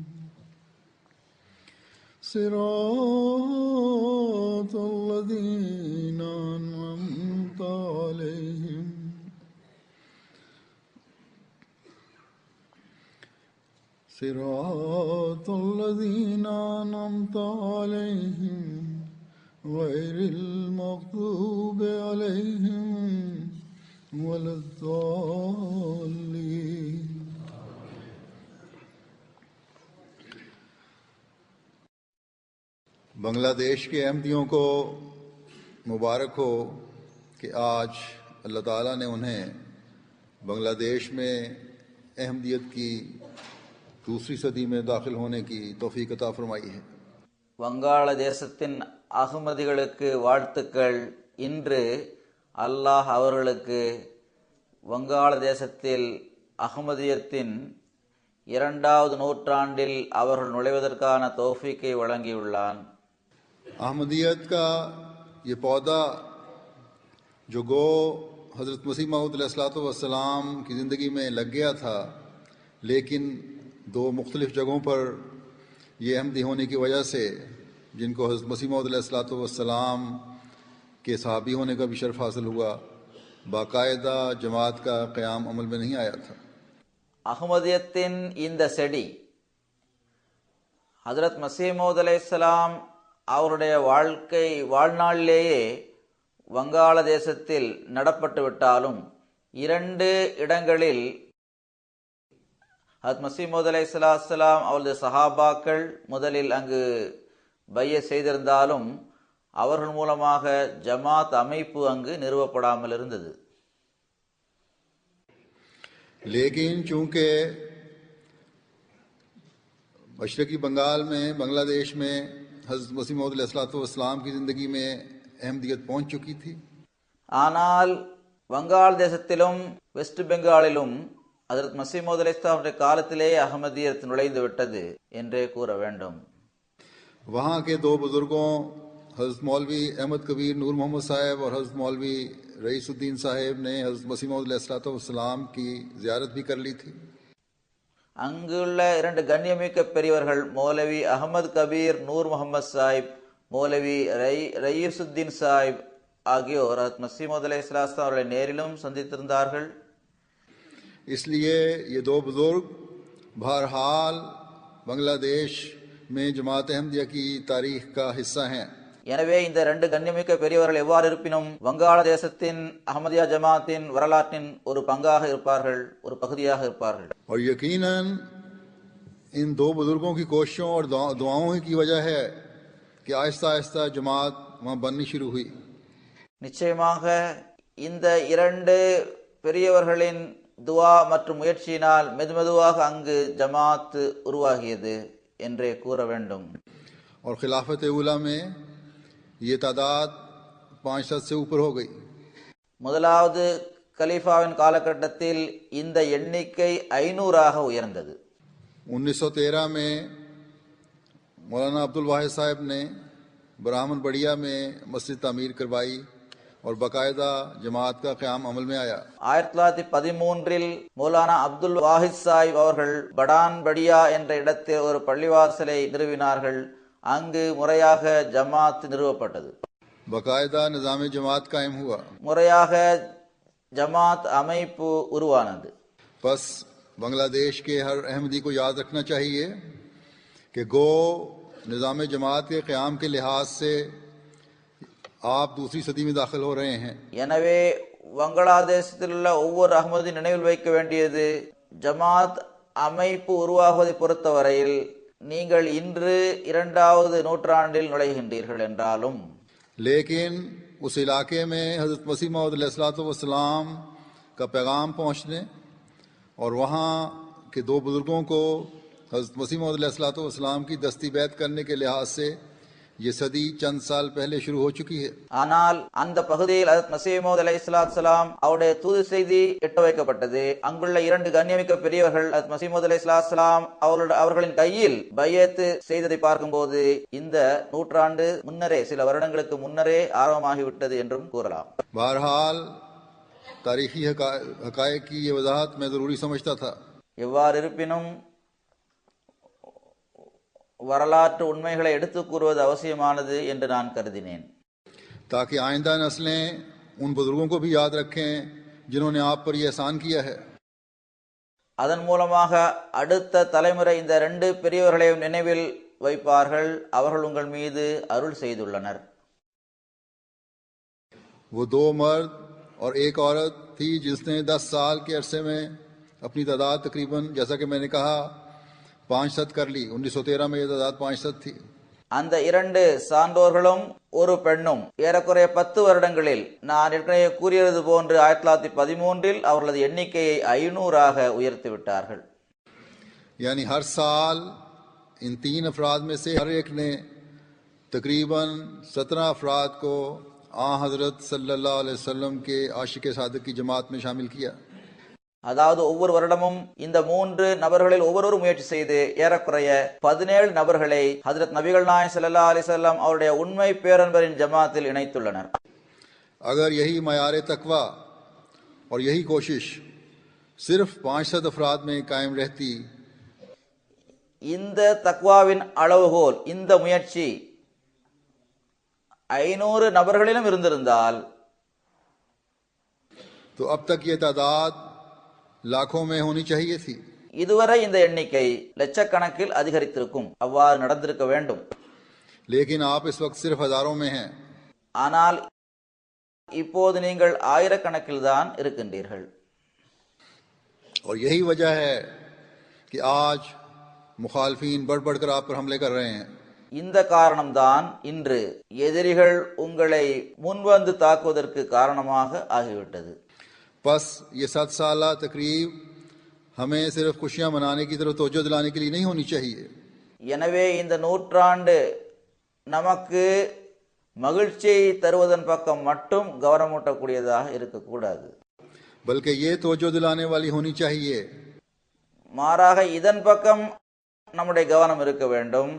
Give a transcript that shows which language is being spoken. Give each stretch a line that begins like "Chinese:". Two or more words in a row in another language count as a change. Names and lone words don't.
Arabic: صراط الذين أنعمت عليهم صراط الذين أنعمت عليهم غير المغضوب عليهم ولا الضالين.
Urdu: بنگلہ دیش کے احمدیوں کو مبارک ہو کہ آج اللہ تعالیٰ نے انہیں بنگلہ دیش میں احمدیت کی دوسری صدی میں داخل ہونے کی توفیق عطا فرمائی ہے.
Tamil: வங்காளதேசத்தின் அகமதிகளுக்கு வாழ்த்துக்கள். இன்று அல்லாஹ் அவர்களுக்கு வங்காளதேசத்தில் அகமதியத்தின் 2வது நூற்றாண்டில் அவர்கள் நுழைவதற்கான தௌஃபீக்கை வழங்கியுள்ளான்.
Urdu: احمدیت کا یہ پودا جو گو حضرت مسیح موعود علیہ السلام کی زندگی میں لگ گیا تھا، لیکن دو مختلف جگہوں پر یہ احمدی ہونے کی وجہ سے جن کو حضرت مسیح موعود علیہ السلام کے صحابی ہونے کا بھی شرف حاصل ہوا، باقاعدہ جماعت کا قیام عمل میں نہیں آیا تھا.
Tamil: அகமதியத்தின் இந்த செடி ஹஜ்ரத் மஸீஹ் மவ்ஊத் அலைஹிஸ்ஸலாம் அவருடைய வாழ்நாளிலேயே வங்காளதேசத்தில் நடப்பட்டு விட்டாலும் 2 இடங்களில் ஹஜ்ரத் மஸீஹ் மவ்ஊத் அலைஹிஸ்ஸலாம் அவரது சஹாபாக்கள் முதலில் அங்கு பைய செய்திருந்தாலும் அவர்கள் மூலமாக ஜமாத் அமைப்பு அங்கு நிறுவப்படாமல் இருந்தது.
Urdu: لیکن چونکہ مشرقی بنگال میں بنگلہ دیش میں حضرت مسیح موعود علیہ السلام کی زندگی میں احمدیت پہنچ چکی تھی,
Tamil: ஆனால் வங்காள தேசத்திலும் வெஸ்ட் பெங்காலிலும் ஹஜ்ரத் மஸீஹ் மவ்ஊத் அலைஹிஸ்ஸலாமுடைய காலத்திலேயே அஹ்மதியத் நுழைந்து விட்டது என்றே கூற வேண்டும்.
Urdu: وہاں کے 2 بزرگوں حضرت مولوی احمد کبیر نور محمد صاحب اور حضرت مولوی رئیس الدین صاحب نے حضرت مسیح موعود علیہ السلام کی زیارت بھی کر لی تھی.
Tamil: அங்குள்ள 2 கண்ணியமிக்க பெரியவர்கள் மௌலவி அஹமது கபீர் நூர் முகமது சாஹிப், மௌலவி ரயீசுத்தீன் சாஹிப் ஆகியோர் ஹஜ்ரத் மஸீஹ் மவ்ஊத் अलैहिस्सलाम அவர்களை நேரிலும் சந்தித்திருந்தார்கள்.
Urdu: اس لیے یہ 2 بزرگ بہرحال بنگلہ دیش میں جماعت احمدیہ کی تاریخ کا حصہ ہیں.
Tamil: எனவே இந்த 2 கண்ணியமிக்க பெரியவர்கள் எவ்வாறு இருப்பினும் வங்காளதேசத்தின் அஹ்மதியா ஜமாத்தின் வரலாற்றின் ஒரு பங்காக இருப்பார்கள், ஒரு பகுதியாக இருப்பார்கள்.
Urdu: اور یقیناً ان 2 بزرگوں کی کوششوں اور دعاؤں کی وجہ ہے کہ آہستہ آہستہ جماعت وہاں بننی شروع ہوئی.
Tamil: நிச்சயமாக இந்த இரண்டு பெரியவர்களின் துவா மற்றும் முயற்சியினால் மெதுமெதுவாக அங்கு ஜமாத் உருவாகியது என்றே கூற வேண்டும்.
Urdu: اور خلافت اولیٰ میں یہ تعداد 500 سے اوپر ہو گئی.
Tamil: முதலாவது கலீஃபாவின் காலகட்டத்தில் இந்த எண்ணிக்கை 500ஆக உயர்ந்தது.
Urdu: 1913 میں مولانا عبدالواحد صاحب نے برہمن بڑیا میں مسجد تعمیر کروائی اور باقاعدہ جماعت کا قیام عمل میں آیا.
Tamil: 1913 மௌலானா அப்துல் வாஹித் சாஹிப் அவர்கள் படான் படியா என்ற இடத்தில் ஒரு பள்ளிவாசலை நிறுவினார்கள். அங்கு முறையாக ஜமாத் நிறுவப்பட்டது.
Urdu: باقاعدہ نظام جماعت قائم ہوا.
Tamil: முறையாக ஜமாத் அமைப்பு உருவானது.
Urdu: پس بنگلہ دیش کے ہر احمدی کو یاد رکھنا چاہیے کہ گو نظام جماعت کے قیام کے لحاظ سے آپ دوسری صدی میں داخل ہو رہے ہیں.
Tamil: எனவே வங்களாதேசத்தில் உள்ள ஒவ்வொரு அஹ்மதியும் நினைவில் வைக்க வேண்டியது, ஜமாத் அமைப்பு உருவாகுவதை பொறுத்தவரையில் நீங்கள் இன்று 2வது நூற்றாண்டில் நுழைகின்றீர்கள் என்றாலும்,
Urdu: لیکن اس علاقے میں حضرت مسیح موعود علیہ السلام کا پیغام پہنچنے اور وہاں کے دو بزرگوں کو حضرت مسیح موعود علیہ السلام کی دستی بیعت کرنے کے لحاظ سے یہ صدی چند سال پہلے شروع ہو چکی ہے.
Tamil: ஆனால் அந்த பகுதியில் ஹஜ்ரத் மஸீஹ் மவ்ஊத் அலைஹிஸ்ஸலாம் அவருடைய தூது செய்தி எட்ட வைக்கப்பட்டது. அங்குள்ள 2 கண்ணியமிக்க பெரியவர்கள் ஹஜ்ரத் மஸீஹ் மவ்ஊத் அலைஹிஸ்ஸலாம் அவர்களின் கையில் பையத் செய்ததை பார்க்கும்போது இந்த நூற்றாண்டு முன்னரே, சில வருடங்களுக்கு முன்னரே ஆரம்பமாகிவிட்டது என்றும் கூறலாம்.
Urdu: بہرحال تاریخی حقائق کی یہ وضاحت میں ضروری سمجھتا تھا.
Tamil: எவ்வாறு இருப்பினும் வரலாற்று உண்மைகளை எடுத்துக் கூறுவது அவசியமானது என்று நான் கருதினேன்.
Urdu: تاکہ آئندہ نسلیں ان بزرگوں کو بھی یاد رکھیں جنہوں نے آپ پر یہ احسان کیا ہے.
Tamil: அதன் மூலமாக அடுத்த தலைமுறை இந்த 2 பெரியவர்களையும் நினைவில் வைப்பார்கள். அவர்கள் உங்கள் மீது அருள் செய்துள்ளனர்.
Urdu: وہ 2 مرد اور ایک عورت تھی جس نے 10 سال کے عرصے میں اپنی تعداد تقریباً، جیسا کہ میں نے کہا، 500 کر لی. 1913 میں یہ تعداد 500 تھی.
Tamil: அந்த 2 சான்றோர்களும் ஒரு பெண்ணும் ஏறக்குறைய 10 வருடங்களில் நான் ஏற்கனவே கூறியது போன்று 1913 அவர்களது எண்ணிக்கையை 500ஆக உயர்த்தி விட்டார்கள்.
Urdu: یعنی ہر سال ان 3 افراد میں سے ہر ایک نے تقریباً 17 افراد کو حضرت
Arabic: صلى الله عليه وسلم
Urdu: کے عاشق صادق کی جماعت میں شامل کیا.
Tamil: அதாவது ஒவ்வொரு வருடமும் இந்த 3 நபர்களில் ஒவ்வொருவரும் முயற்சி செய்து ஏறக்குறைய 17 நபர்களை ஹஜ்ரத் நபிகள் நாயகம்
Arabic: صلى الله عليه وسلم
Tamil: அவருடைய உண்மை பேரன்பரின் ஜமாத்தில் இணைத்துள்ளனர்.
Urdu: اگر یہی معیار تقویٰ اور یہی کوشش صرف 500 افراد میں قائم رہتی,
Tamil: இந்த தக்வாவின் அளவுகோல், இந்த முயற்சி 500 நபர்களிலும் இருந்திருந்தால்
Urdu: تو اب تک یہ تعداد لاکھوں میں ہونی چاہیے تھی.
Tamil: இதுவரை இந்த எண்ணிக்கை லட்சக்கணக்கில் அதிகரித்திருக்கும். அவ்வாறு நடந்திருக்க வேண்டும்.
Urdu: لیکن آپ اس وقت صرف ہزاروں میں ہیں.
Tamil: ஆனால் இப்போது நீங்கள் ஆயிரக்கணக்கில் தான் இருக்கின்றீர்கள்.
Urdu: اور یہی وجہ ہے کہ آج مخالفین بڑھ بڑھ کر آپ پر حملے کر رہے ہیں.
Tamil: இந்த காரணம்தான் இன்று எதிரிகள் உங்களை முன்வந்து தாக்குவதற்கு காரணமாக ஆகிவிட்டது.
Urdu: پس یہ 7 سالہ تقریب ہمیں صرف خوشیاں منانے کی طرف توجہ دلانے کے لیے نہیں ہونی چاہیے.
Tamil: எனவே இந்த நூற்றாண்டு நமக்கு மகிழ்ச்சியை தருவதன் பக்கம் மட்டும் கவனமூட்டக்கூடியதாக இருக்கக்கூடாது.
Urdu: بلکہ یہ توجہ دلانے والی ہونی چاہیے
Tamil: மாறாக இதன் பக்கம் நம்முடைய கவனம் இருக்க வேண்டும்.